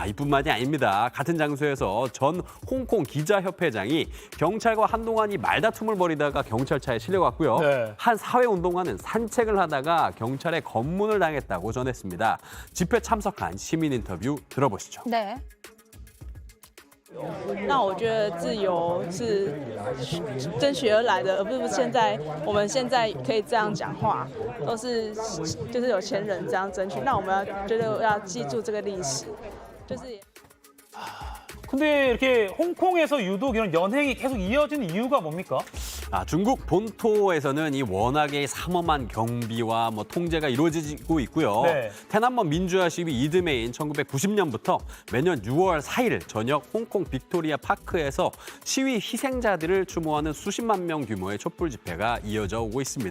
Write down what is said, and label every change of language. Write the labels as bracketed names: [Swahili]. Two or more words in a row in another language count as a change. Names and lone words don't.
[Korean] 이뿐만이 아닙니다. 같은 장소에서 전 홍콩 기자협회장이 경찰과 한동안 말다툼을 벌이다가 경찰차에 실려갔고요. 네. 한 사회운동가는 산책을 하다가 경찰에 검문을 당했다고 전했습니다. 집회 참석한 시민 인터뷰 들어보시죠. 네. [Chinese] 那我觉得自由是争取而来的，而不是我们现在可以这样讲话，都是就是有钱人这样争取。那我们觉得要记住这个历史，就是。 [Korean] 근데 이렇게 홍콩에서 유독 이런 연행이 계속 이어지는 이유가 뭡니까? 중국 본토에서는 워낙에 삼엄한 경비와 통제가 이루어지고 있고요. 네. 테난먼 민주화 시위 이듬해인 1990년부터 매년 6월 4일 저녁 홍콩 빅토리아 파크에서 시위 희생자들을 추모하는 수십만 명 규모의 촛불 집회가 이어져 오고 있습니다.